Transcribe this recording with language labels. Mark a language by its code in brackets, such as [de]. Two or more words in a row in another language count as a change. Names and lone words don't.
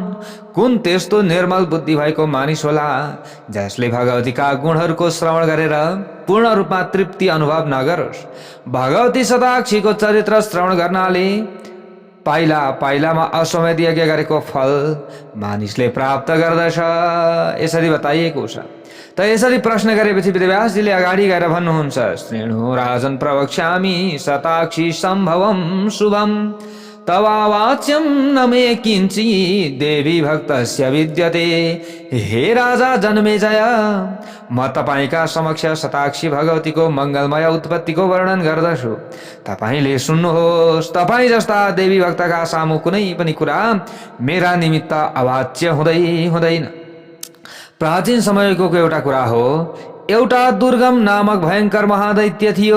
[ne] कुन त्यस्तो निर्मल बुद्धि भएको मानिस होला जसले भगवतीका गुणहरूको श्रवण गरेर पूर्ण रूपमा तृप्ति अनुभव नगरोस्। भगवती शताक्षीको चरित्र श्रवण गर्नाले पाइला पाइलामा अश्वमेध यज्ञ गरेको फल मानिसले प्राप्त गर्दछ, यसरी बताइएको छ। त यसरी प्रश्न गरेपछि वेदव्यासजीले अगाडि गएर भन्नुहुन्छ, [sa] श्रेणु राजन प्रवक्ष्यामि शताक्षी सम्भवं शुभम तवावाच्यं न मे किञ्चित् देवी भक्तस्य विद्यते। [ne] हे राजा जन्मेजय, म तपाईका समक्ष शताक्षी भगवतीको मङ्गलमय उत्पत्तिको वर्णन गर्दछु, तपाईले सुन्नुहोस्। तपाईँ जस्ता देवी भक्तका सामु कुनै पनि कुरा मेरा निमित्त अवाच्य हुँदैन। प्राचीन समयको एउटा कुरा हो, एउटा दुर्गम नामक भयंकर महादैत्य थियो।